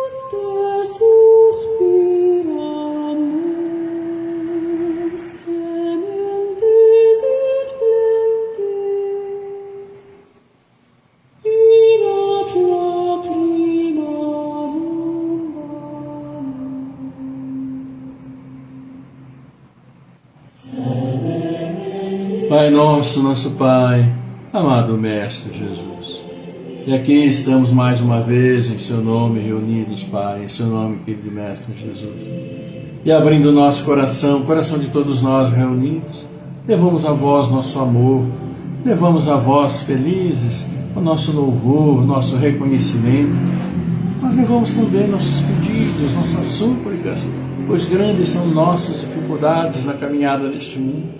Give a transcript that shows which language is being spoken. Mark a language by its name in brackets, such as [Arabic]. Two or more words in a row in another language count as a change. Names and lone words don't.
[Latin] te suspiramus, gementes et flentes, in ad lacrimarum valum. [Portuguese] Pai nosso, nosso Pai, amado Mestre Jesus, e aqui estamos mais uma vez em Seu nome reunidos, Pai, em Seu nome, querido Mestre Jesus, e abrindo o nosso coração, o coração de todos nós reunidos, levamos a vós nosso amor, levamos a vós felizes o nosso louvor, o nosso reconhecimento, mas levamos também nossos pedidos, nossas súplicas, pois grandes são nossas dificuldades na caminhada neste mundo.